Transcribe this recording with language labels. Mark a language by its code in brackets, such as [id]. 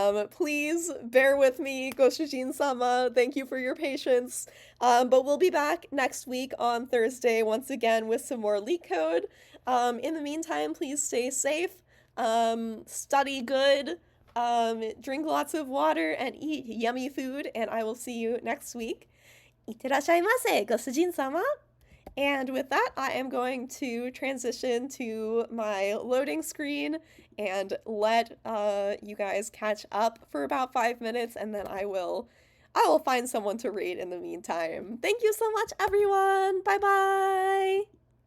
[en] Please bear with me, [ja] Go Shujin sama. [en] Thank you for your patience. But we'll be back next week on Thursday once again with some more LeetCode. In the meantime, please stay safe. Study good, drink lots of water, and eat yummy food, and I will see you next week. [ja] いってらっしゃいませ、ご主人様. [en] And with that, I am going to transition to my loading screen and let you guys catch up for about 5 minutes, and then I will find someone to raid in the meantime. Thank you so much, everyone. Bye bye.